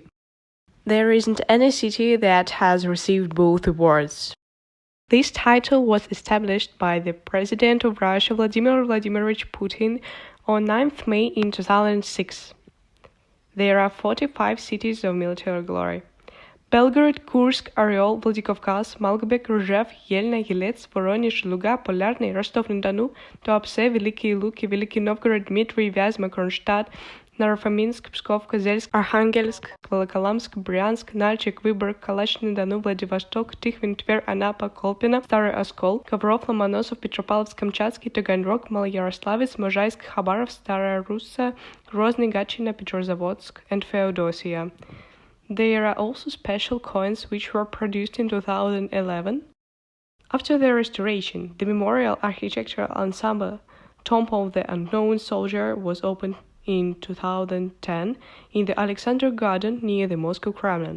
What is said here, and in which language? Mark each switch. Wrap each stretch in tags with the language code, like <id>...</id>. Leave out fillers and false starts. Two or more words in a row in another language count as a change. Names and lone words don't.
<en>There isn't any city that has received both awards. This title was established by the President of Russia Vladimir Vladimirovich Putin on 9th May in 2006. There are 45 cities of military glory: Belgorod, Kursk, Oryol, Vladikavkaz, Malgobek, Ржев, Ельня, Елец, Воронеж, Луга, Полярный, Ростов-на-Дону, Туапсе, Великие Луки, Великий Новгород, Дмитрий, Вязьма, Кронштадт, Наро-Фоминск, Псков, Козельск, Архангельск, Волоколамск, Брянск, Нальчик, Выборг, Калач-на-Дону, Владивосток, Тихвин, Тверь, Анапа, Колпино, Старый Оскол, Ковров, Ломоносов, Петропавловск-Камчатский, Таганрог, Малоярославец, Можайск, Хабаров, Старая Русса, Грозный, Гатчина, Петрозаводsk, and Feodosia. There are also special coins which were produced in 2011. After their restoration, the memorial architectural ensemble Tomb of the Unknown Soldier was opened in 2010 in the Alexander Garden near the Moscow Kremlin.</en>